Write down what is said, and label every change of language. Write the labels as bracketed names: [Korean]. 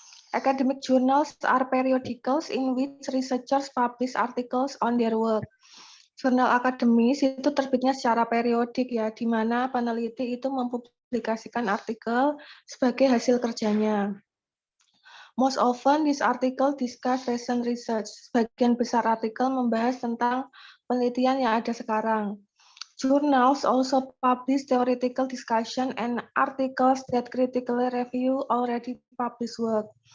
[English] Academic journals are periodicals in which researchers publish articles on their work. [Indonesian] Jurnal akademis itu terbitnya secara periodik ya, di mana peneliti itu mempublikasikan artikel sebagai hasil kerjanya. [English] Most often, this article discuss recent research. [Indonesian] Sebagian besar artikel membahas tentang penelitian yang ada sekarang. [English] Journals also publish theoretical discussion and articles that critically review already published work.